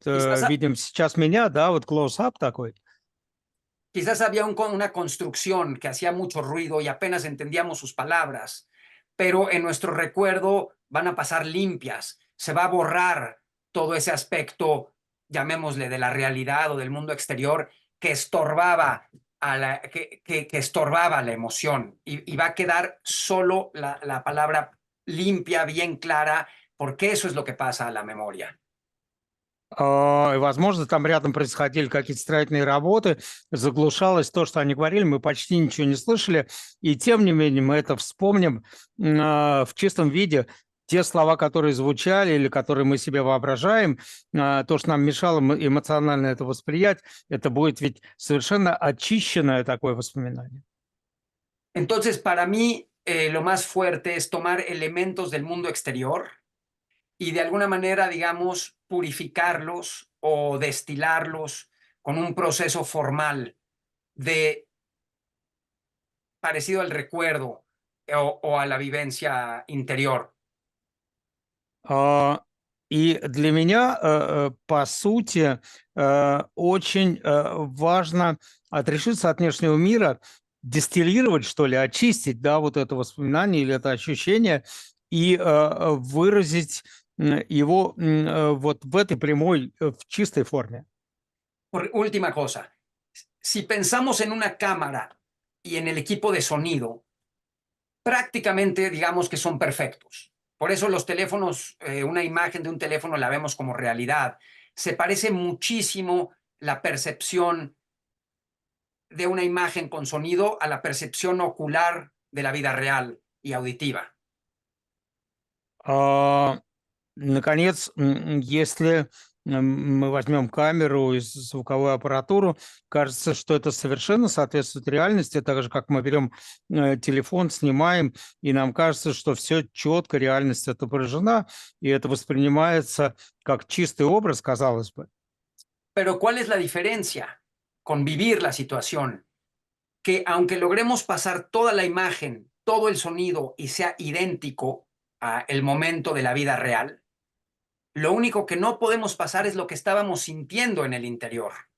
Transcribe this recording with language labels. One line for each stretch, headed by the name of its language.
Spanish: Quizás,
Russian: видим сейчас меня, да, вот close-up такой.
Spanish: quizás había una construcción que hacía mucho ruido y apenas entendíamos sus palabras, pero en nuestro recuerdo van a pasar limpias, se va a borrar todo ese aspecto, llamémosle, de la realidad o del mundo exterior que estorbaba que estorbaba la emoción, y va a quedar solo la palabra limpia, bien clara, porque eso es lo que pasa a la memoria.
Russian: Возможно, там рядом происходили какие-то строительные работы, заглушалось то, что они говорили, мы почти ничего не слышали, и тем не менее мы это вспомним в чистом виде. Те слова, которые звучали или которые мы себе воображаем, то, что нам мешало эмоционально это восприять, это будет ведь совершенно очищенное такое воспоминание.
Spanish: Entonces, para mí, lo más fuerte es tomar elementos del mundo exterior y de alguna manera, digamos, purificarlos o destilarlos con un proceso formal de parecido al recuerdo o a la vivencia interior.
Russian: И для меня, по сути, очень важно отрешиться от внешнего мира, дистиллировать, что ли, очистить, да, вот это воспоминание или это ощущение и выразить его вот в этой прямой, в чистой форме.
Spanish: Última cosa, si pensamos en una cámara y en el equipo de sonido, prácticamente digamos que son perfectos. Por eso los teléfonos, una imagen de un teléfono la vemos como realidad. Se parece muchísimo la percepción de una imagen con sonido a la percepción ocular de la vida real y auditiva.
Russian: Наконец, если мы возьмем камеру и звуковую аппаратуру, кажется, что это совершенно соответствует реальности, так же, как мы берем телефон, снимаем, и нам кажется, что все четко, реальность отображена, и это воспринимается как чистый образ, казалось бы.
Spanish: Pero ¿cuál es la diferencia con vivir la situación que aunque logremos pasar toda la imagen, todo el sonido y sea idéntico al momento de la vida real, lo único que no podemos pasar es lo que estábamos sintiendo en el interior.